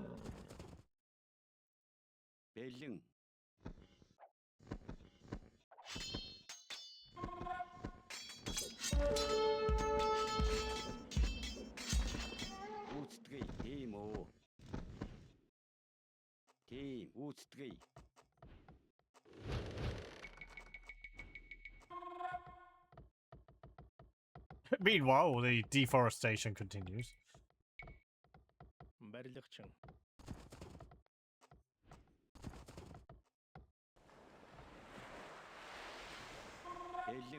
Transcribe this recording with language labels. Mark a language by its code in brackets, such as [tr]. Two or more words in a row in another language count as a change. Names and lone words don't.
[mn] Бэлэн. Гүйцэтгэе. Тийм үү. Тийм. Гүйцэтгэе. [en] Meanwhile, the deforestation continues. [mn] Барилгачин. Бэлэн.